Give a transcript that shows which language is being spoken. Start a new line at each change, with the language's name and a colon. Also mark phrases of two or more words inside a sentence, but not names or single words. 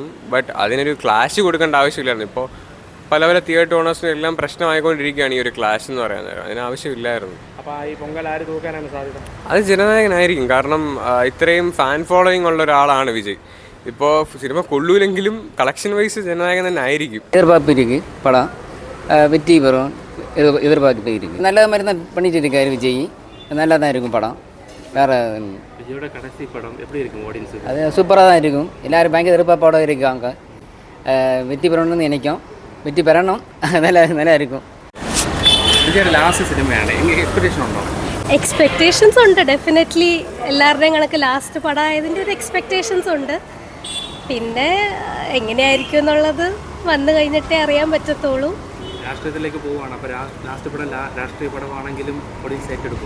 Malayalam: ബട്ട് അതിനൊരു ക്ലാഷ് കൊടുക്കേണ്ട ആവശ്യമില്ലായിരുന്നു. ഇപ്പോൾ പല പല തിയേറ്റർ ഓണേഴ്സിനും എല്ലാം പ്രശ്നമായിക്കൊണ്ടിരിക്കുകയാണ് ഈ ഒരു ക്ലാഷ് എന്ന് പറയുന്നത്. അതിനാവശ്യമില്ലായിരുന്നു. അപ്പോൾ ഈ പൊങ്കൽ ആര് തൂക്കാനാണ് സാധ്യത? അത് ജനനായകനായിരിക്കും. കാരണം ഇത്രയും
English: fan following
Malayalam: ഉള്ള ഒരാളാണ് വിജയ്. ഇപ്പോൾ സിനിമ കൊള്ളൂലെങ്കിലും
English: collection wise
Malayalam: ജനനായകൻ തന്നെ ആയിരിക്കും.
Tamil: எதிர்பார்ப்பு படம் வெற்றி பெறும் எதிர்பார்ப்பு இருக்குது. நல்ல மாதிரி தான் பண்ணிட்டு இருக்காரு விஜய். நல்லா தான் இருக்கும் படம். வேறு விஜயோட கடைசி படம் எப்படி இருக்கும் ஆடியன்ஸுக்கு? அது சூப்பராக தான் இருக்கும். எல்லோரும் பயங்கர எதிர்பார்ப்போடு இருக்காங்க. வெற்றி பெறணும்னு நினைக்கும். வெற்றி பெறணும். நல்லா இருக்கும்.
Malayalam: വിജയുടെ ലാസ്റ്റ് സിനിമയാണ്, എക്സ്പെക്ടേഷൻ ഉണ്ടോ? എക്സ്പെക്റ്റേഷൻസ് ഉണ്ട് ഡെഫിനറ്റ്ലി. എല്ലാവരുടെയും കണക്ക് ലാസ്റ്റ് പടം ആയതിൻ്റെ ഒരു എക്സ്പെക്റ്റേഷൻസ് ഉണ്ട്. പിന്നെ എങ്ങനെയായിരിക്കും എന്നുള്ളത് വന്നു കഴിഞ്ഞിട്ടേ അറിയാൻ പറ്റത്തുള്ളൂ. രാഷ്ട്രീയത്തിലേക്ക് പോവുകയാണ്, അപ്പോൾ ലാസ്റ്റ് പടം രാഷ്ട്രീയ പടമാണെങ്കിലും ഓഡിയൻസ് ഏറ്റെടുക്കും.